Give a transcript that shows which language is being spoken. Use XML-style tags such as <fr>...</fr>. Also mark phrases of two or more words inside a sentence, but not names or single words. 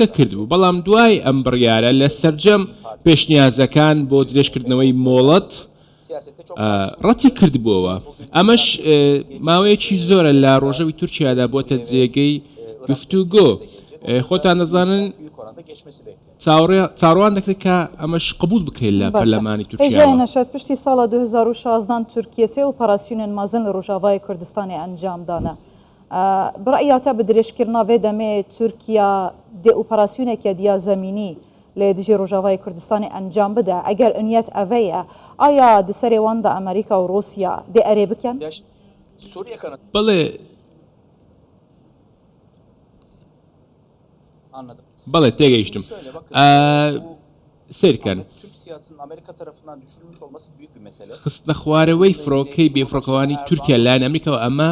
<ckb>کردبوو بەڵام دوای ئەم بڕیارە لە سەرجەم پێشنیازەکان بۆ درێژکردنەوەی مۆڵەت ڕەتی کردبووەوە ئەمەش ماوەیەکی زۆرە لە ڕۆژەوی تورکیادا بۆتە جێگەی گفتوگۆ خۆتان دەزانن چاڕوان دەکرێت کە ئەمەش قبول بکرێت لە پەرلەمانی تورکیا</ckb> <ku>نەشێت پشتی ساڵە 2016 تورکیە سێ ئۆپەراسیۆنên مەزن لە ڕۆژاوای کوردستانی ئەنجامدانە بڕیاتە بە درێژکردنا vê demê Tirkiya dê operasyoneke diya zemînî lê dijî Rojavayê Kurdistanê encam bide eger niyet ev ye aya di serê wan de Amerîka û Rûsya dê erê bikin?</ku> <ckb>بەڵێ تێگەیشتم سیرکەن خستنە خوارەوەی فڕۆکەی بێفڕۆکەوانی تورکیا لایەن ئەمریکاوە ئەمە</ckb>